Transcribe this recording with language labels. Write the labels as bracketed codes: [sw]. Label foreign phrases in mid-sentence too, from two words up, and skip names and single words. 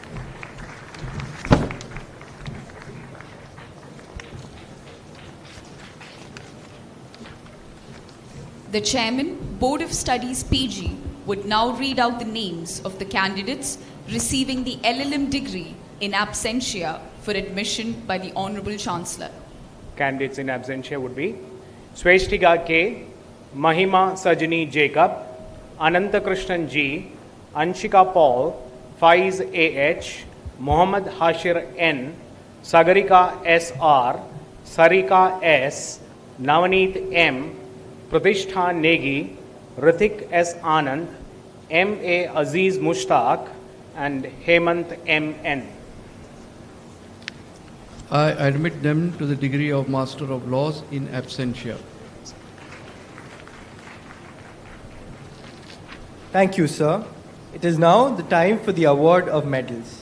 [en] The Chairman, Board of Studies PG, would now read out the names of the candidates receiving the LLM degree in absentia for admission by the Honorable Chancellor. Candidates in absentia would be Sweshtika K, Mahima Sajani Jacob, Anantakrishnan G, Anshika Paul, Faiz A.H., Mohammad Hashir N, Sagarika S.R., Sarika S., Navaneet M., Pratishtha Negi, Ritik S. Anand, M.A. Aziz Mushtaq, and Hemant M.N. I admit them to the degree of Master of Laws in absentia. Thank you, sir. It is now the time for the award of medals.